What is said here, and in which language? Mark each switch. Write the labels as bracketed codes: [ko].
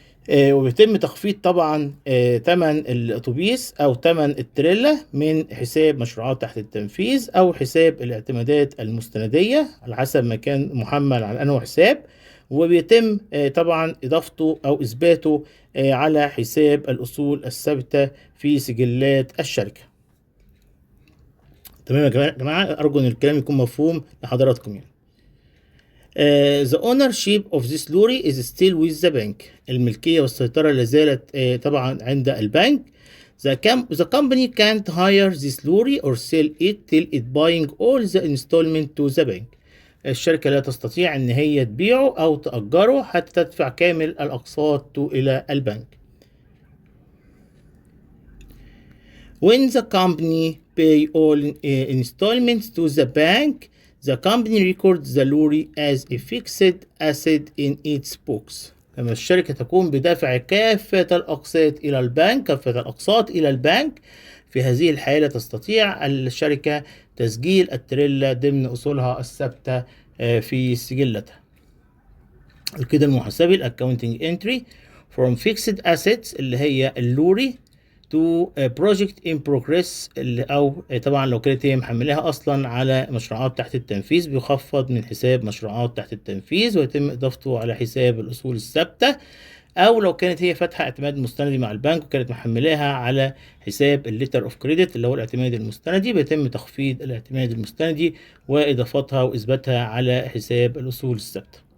[ar] وبيتم تخفيض طبعا ثمن الاتوبيس او ثمن التريلا من حساب مشروعات تحت التنفيذ او حساب الاعتمادات المستنديه على حسب ما كان محمل على انه حساب، وبيتم طبعا اضافته او اثباته على حساب الاصول الثابته في سجلات الشركه. تمام يا جماعه؟ ارجو ان الكلام يكون مفهوم لحضراتكم. [en] يعني the ownership of this lorry is still with the bank. [ar] الملكية والسيطرة لازالت طبعا عند البنك. [en] The company can't hire this lorry or sell it till it buying all the installment to the bank. [ar] الشركة لا تستطيع ان هي تبيعه او تأجره حتى تدفع كامل الاقساط الى البنك. [en] When the company pay all installments to the bank, the company records the lorry as a fixed asset in its books. [ar] لما الشركة تقوم بدفع كافة الأقساط إلى البنك، في هذه الحالة تستطيع الشركة تسجيل التريلا ضمن أصولها الثابتة في سجلتها. الكده المحاسبي [en] accounting entry from fixed assets [ar] اللي هي اللوري [en] to a project in progress، [ar] او طبعا لو كانت هي محملاها اصلا على مشروعات تحت التنفيذ بيخفض من حساب مشروعات تحت التنفيذ ويتم اضافته على حساب الاصول الثابته، او لو كانت هي فاتحه اعتماد مستندي مع البنك وكانت محملاها على حساب الليتر اوف كريدت اللي هو الاعتماد المستندي، بيتم تخفيض الاعتماد المستندي واضافتها واثباتها على حساب الاصول الثابته.